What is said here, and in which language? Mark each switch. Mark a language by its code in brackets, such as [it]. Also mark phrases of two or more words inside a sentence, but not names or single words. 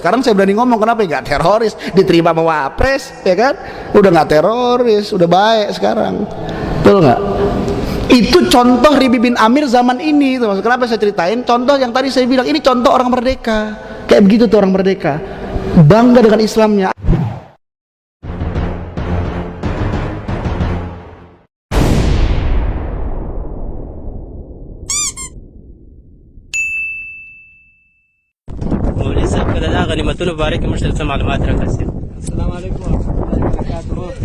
[id] Sekarang saya berani ngomong, kenapa nggak teroris? Diterima sama Wapres, ya kan? Udah nggak teroris, udah baik sekarang, betul nggak? Itu contoh Ribi bin Amir zaman ini. Itu maksud kenapa saya ceritain contoh yang tadi saya bilang, ini contoh orang merdeka. Kayak begitu tuh orang merdeka, bangga dengan Islamnya. [ps] غنیمتونو باره کې موږ ته څه معلومات راکړئ. [ar] السلام علیکم ورحمۃ اللہ وبرکاتہ.